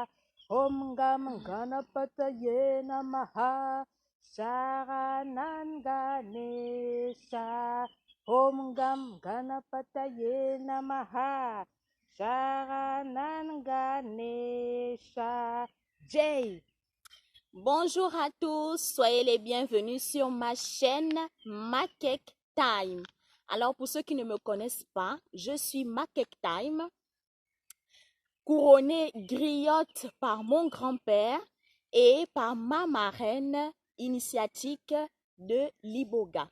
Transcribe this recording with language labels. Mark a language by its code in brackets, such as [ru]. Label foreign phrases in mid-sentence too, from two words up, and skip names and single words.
[sa] ॐ गं गणपतये नमः शरणं गणेश. ॐ गं गणपतये नमः शरणं गणेश. Jay. [fr] Bonjour à tous, soyez les bienvenus sur ma chaîne Makek Time. Alors pour ceux qui ne me connaissent pas, je suis Makek Time, couronnée griotte par mon grand-père et par ma marraine initiatique de Liboga.